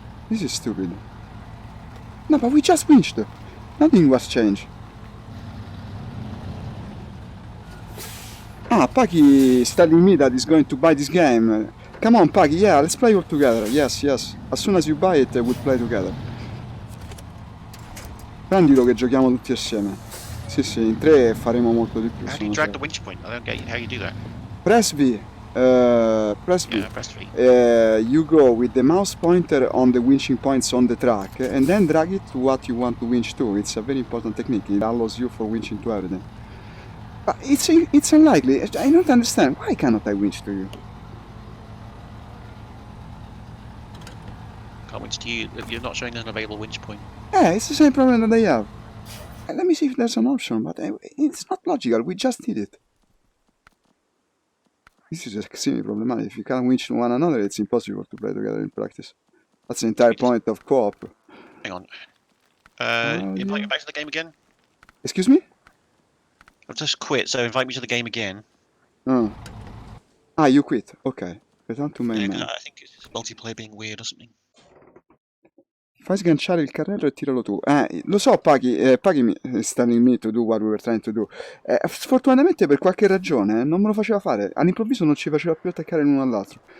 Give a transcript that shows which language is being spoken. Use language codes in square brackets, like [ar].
[en] This is stupid. No, but we just winched. Nothing was changed. Ah, Puggy is telling me that he's going to buy this game. Come on, Puggy, yeah, let's play all together. Yes, yes. As soon as you buy it, we'll play together. [it] Prendilo che giochiamo tutti assieme. Sì, sì, in 3 faremo molto di più. [en] How do you drag the winch point? I don't get how you do that. Press V. Press V. Yeah, press V. You go with the mouse pointer on the winching points on the track and then drag it to what you want to winch to. It's a very important technique. It allows you for winching to everything. But it's unlikely. I don't understand. Why cannot I winch to you? Can't winch to you. You're not showing an available winch point. Yeah, it's the same problem that I have. Let me see if there's an option, but it's not logical. We just did it. This is extremely problematic. If you can't winch to one another, it's impossible to play together in practice. That's the entire point of co-op. Hang on. Invite me back to the game again? Excuse me? I've just quit, so invite me to the game again. Oh. Ah, you quit. Okay. Return to main menu. I think it's multiplayer being weird or something. [it] Fai sganciare il carrello e tiralo tu. Lo so, [en] Paghi is telling me to do what we were trying to do. [it] Sfortunatamente per qualche ragione non me lo faceva fare. All'improvviso non ci faceva più attaccare l'uno all'altro.